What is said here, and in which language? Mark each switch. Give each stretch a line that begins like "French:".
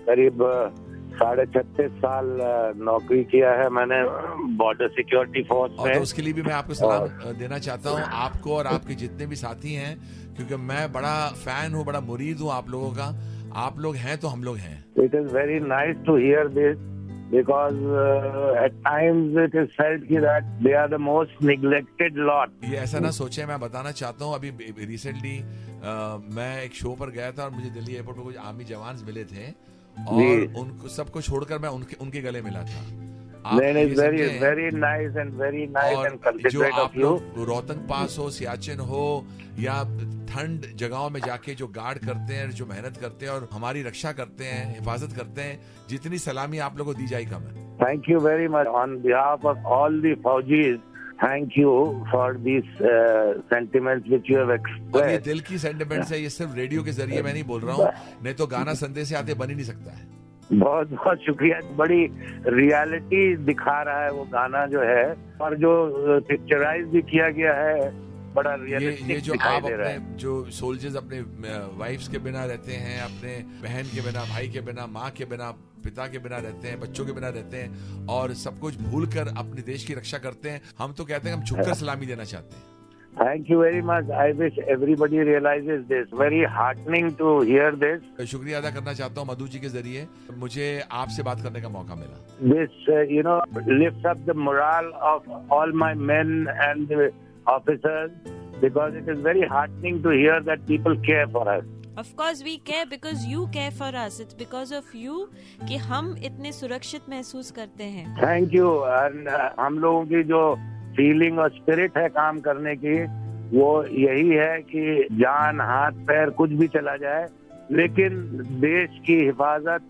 Hindi: करीब 36.5 साल नौकरी किया है मैंने बॉर्डर सिक्योरिटी फोर्स में. और तो उसके लिए भी मैं आपको सलाम देना चाहता हूँ, आपको और आपके जितने भी साथी हैं, क्योंकि मैं बड़ा फैन हूँ, बड़ा मुरीद हूँ आप लोगों का. आप लोग हैं तो हम लोग हैं.
English: It is very nice to hear this, because at times it is felt that they are the most neglected lot.
Hindi: ये ऐसा ना सोचे, मैं बताना चाहता हूँ, अभी रिसेंटली मैं एक शो पर गया था और मुझे दिल्ली एयरपोर्ट पर कुछ आर्मी जवान मिले थे, और उनको सबको छोड़कर मैं उनके गले मिला था.
English: very nice and considerate of you.
Hindi: Rohtang पास हो, सियाचिन हो, या ठंड जगहों में जाके जो गार्ड करते हैं, जो मेहनत करते हैं और हमारी रक्षा करते हैं, हिफाजत करते हैं, जितनी सलामी आप लोगों को दी जाए कम है.
English: Thank you very much on behalf of all the Faujis. Thank you for these sentiments which you have expressed.
Hindi: और ये दिल की सेंटिमेंट्स है, ये सिर्फ रेडियो के जरिए मैं नहीं बोल रहा हूँ, नहीं तो गाना संदेशे आते बन ही नहीं सकता है. बहुत बहुत शुक्रिया. बड़ी रियलिटी दिखा रहा है वो गाना जो है, और जो पिक्चराइज भी किया गया है बड़ा ये रियलिस्टिक जो दिखाई आप दे रहा है। अपने जो सोल्जर्स अपने वाइफ्स के बिना रहते हैं, अपने बहन के बिना, भाई के बिना, माँ के बिना, पिता के बिना रहते हैं, बच्चों के बिना रहते हैं और सब कुछ भूल कर अपने देश की रक्षा करते हैं, हम तो कहते हैं हम झुककर सलामी देना चाहते हैं।
English: Thank you very much. I wish everybody realizes this. Very heartening to hear this.
Hindi: शुक्रिया अदा करना चाहता हूँ मधु जी के जरिए, मुझे आपसे बात करने का मौका मिला।
English: This, lifts up the morale of all my men and the officers, because it is very heartening to hear that people care for us. Of course we care because you care for us. It's because of you
Hindi: कि हम इतने सुरक्षित महसूस करते हैं।
English: Thank you.
Hindi: And हम लोगों की जो फीलिंग और स्पिरिट है काम करने की, वो यही है कि जान, हाथ, पैर कुछ भी चला जाए, लेकिन देश की हिफाजत।